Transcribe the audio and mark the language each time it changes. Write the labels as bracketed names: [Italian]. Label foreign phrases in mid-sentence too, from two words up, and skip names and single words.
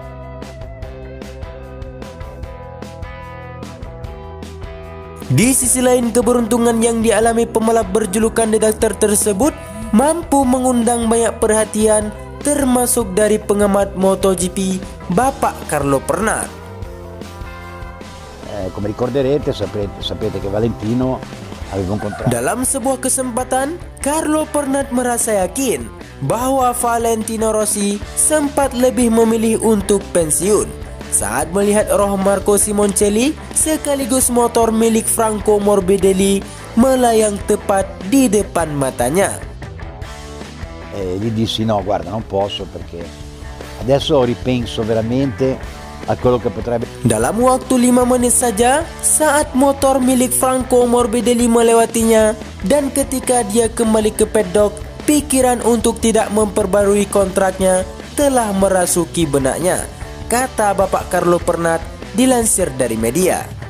[Indonesian] Di sisi lain, keberuntungan yang dialami pembalap berjulukan The Doctor tersebut mampu mengundang banyak perhatian, termasuk dari pengamat MotoGP Bapak Carlo Pernat. [Italian] Come ricorderete, sapete che Valentino aveva un contratto. [Indonesian] Dalam sebuah kesempatan, Carlo Pernat merasa yakin bahwa Valentino Rossi sempat lebih memilih untuk pensiun saat melihat roh Marco Simoncelli sekaligus motor milik Franco Morbidelli melayang tepat di depan matanya. [Italian] Gli dissi no, guarda, non posso perché adesso ripenso veramente a quello che potrebbe. [Indonesian] Dalam waktu 5 menit saja saat motor milik Franco Morbidelli melewatinya, dan ketika dia kembali ke paddock, pikiran untuk tidak memperbarui kontraknya telah merasuki benaknya, kata Bapak Carlo Pernat dilansir dari media.